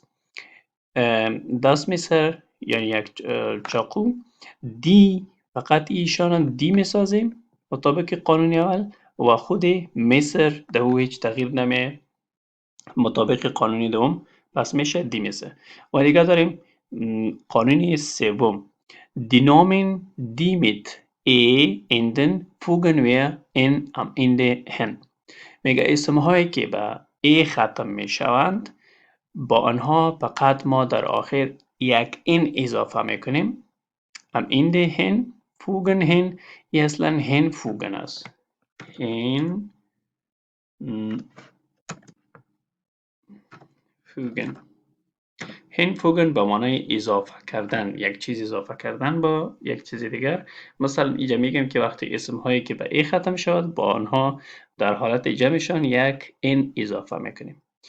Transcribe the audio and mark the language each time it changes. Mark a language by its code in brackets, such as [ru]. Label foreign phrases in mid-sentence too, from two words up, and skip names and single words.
[de] das Messer [fa] یعنی یک چاقو. دی فقط ایشان دی میسازیم مطابق قانون اول و خود مصر در او هیچ تغییر نمیه مطابق قانون دوم، پس میشه [de] die Messer. [fa] و دیگه داریم قانون سوم [de] die Nomen die mit enden fügen wir am Ende hin. [fa] میگه اسم هایی که به ای ختم میشوند با آنها فقط ما در آخر یک این اضافه میکنیم. [de] am Ende hin fügen hin [fa] ای اصلا [de] hinfügen است. [fa] hinfügen به معنای اضافه کردن، یک چیز اضافه کردن با یک چیز دیگر. مثلا اینجا میگم که وقتی اسم هایی که به ای ختم شود با آنها در حالت جمعشان یک این اضافه میکنیم.